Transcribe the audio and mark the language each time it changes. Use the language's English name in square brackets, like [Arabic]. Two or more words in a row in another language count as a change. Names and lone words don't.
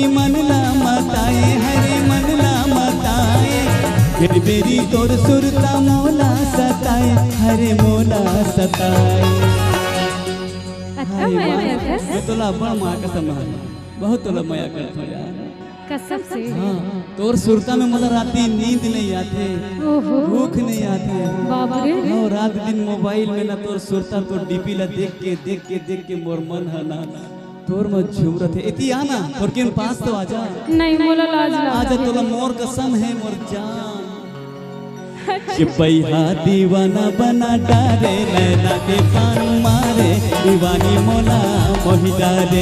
[Chhattisgarhi] मनला मताए, हरे मनला मताए, फिर बेरी तोर सुरता मोला सताए, हरे मोला सताए। मैं तोला बड़ा माया कसम है, बहुत तोला माया करता हूँ यार कसम से। हाँ तोर सुरता में मतलब राती नींद नहीं आते, भूख नहीं आते बाबू रे। और रात दिन मोबाइल में ना तोर सुरता तो डीपी ला देख के मोर मन है ना तोर में झूमरत है। इति आना तोर के पास तो आजा। नहीं मोला लाज आजा तोला मोर कसम है मोर जान। चिपैहा दीवाना बना डारे, नैना के पान मारे, दीवानी मोला मोहि डारे।